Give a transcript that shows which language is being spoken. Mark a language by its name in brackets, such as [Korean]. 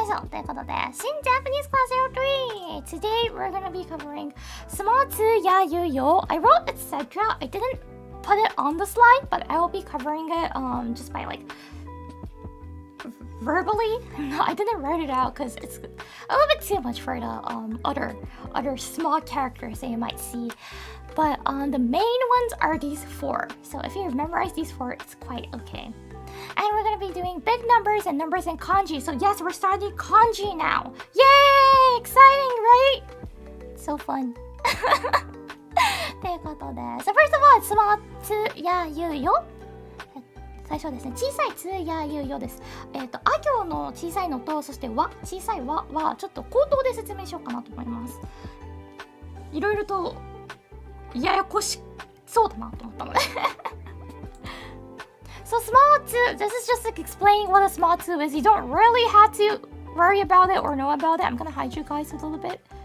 [Japanese] ということで、新 Japanese Class 03. [English] Today we're gonna be covering small to ya yu yo. I wrote etc. I didn't put it on the slide, but I will be covering it just by like verbally. I didn't write it out because it's a little bit too much for the other small characters that you might see. But the main ones are these four. So if you memorize these four, it's quite okay. And we're going to be doing big numbers and numbers in kanji. So yes, we're starting kanji now. Yay! Exciting, right? So fun. [Japanese] ということで、 [English] So first of all, small to ya yu yo. [Japanese] 最初はですね、小さいつやゆよです。あ行の小さいのと、そしてわ、小さいわはちょっと口頭で説明しようかなと思います。いろいろとややこしそうだなと思ったので [English] So small 2, this is just like explaining what a small 2 is. You don't really have to worry about it or know about it. I'm gonna hide you guys a little bit.